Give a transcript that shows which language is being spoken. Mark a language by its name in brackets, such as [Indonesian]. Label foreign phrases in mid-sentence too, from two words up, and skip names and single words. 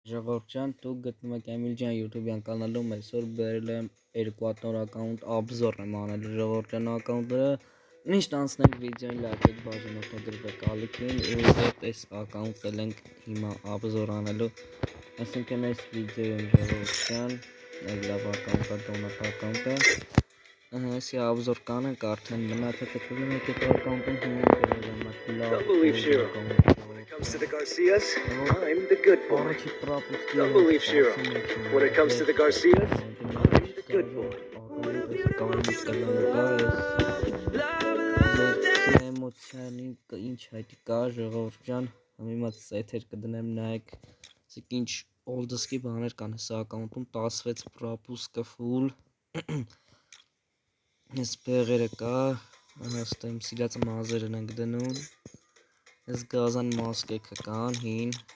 [Armenian] Ժողովրդյան, դուք գտնում եք Էմիլյան YouTube-յան կանալում, այսօր բերել եմ 2 նոր ակաունտ обзор եմ անել ժողովրդյան ակաունտները, միշտ անցնենք վիդեոին լայքեք բաժան օգտագործեք ալիքին ու հետ այս ակաունտը ենք հիմա обзор անելու, այսինքն այս վիդեոյում ժողովրդյան, լավ ակաունտը, դոնատ ակաունտը, այսի обзор կանենք արդեն մնացածը կլինի այդ ակաունտում հիմա բերել եմ [English] Don't believe Shiro. When it comes to the Garcias, I'm the good boy. Don't believe Shiro. When it comes to the Garcias, I'm the good boy. [Armenian] Էմոցիանի ինչ հայտի կա ժողովրդյան, հիմա սեթեր կդնեմ նայեք, ասեք ինչ old-սկի բաներ կան հեսա ակաունտում, 16 պրապուսկը full, այս բեղերը կա, հաստա իմ սիրած մազերն ենք դնում, այս գազան մասկեքը կան, հին,